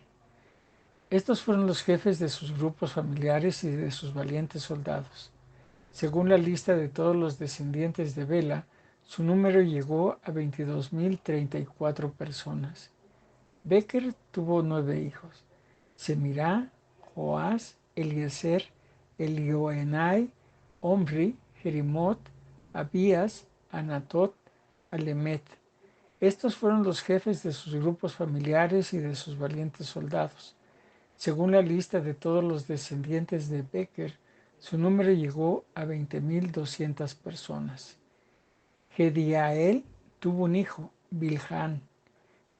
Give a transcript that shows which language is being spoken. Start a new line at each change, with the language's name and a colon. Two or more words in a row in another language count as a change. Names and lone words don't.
Spanish: Estos fueron los jefes de sus grupos familiares y de sus valientes soldados. Según la lista de todos los descendientes de Bela, su número llegó a 22.034 personas. Beker tuvo 9 hijos: Semirá, Joás, Eliezer, Elioenai, Omri, Jerimot, Abías, Anatot, Alemet. Estos fueron los jefes de sus grupos familiares y de sus valientes soldados. Según la lista de todos los descendientes de Beker, su número llegó a 20.200 personas. Jediael tuvo un hijo, Bilhán.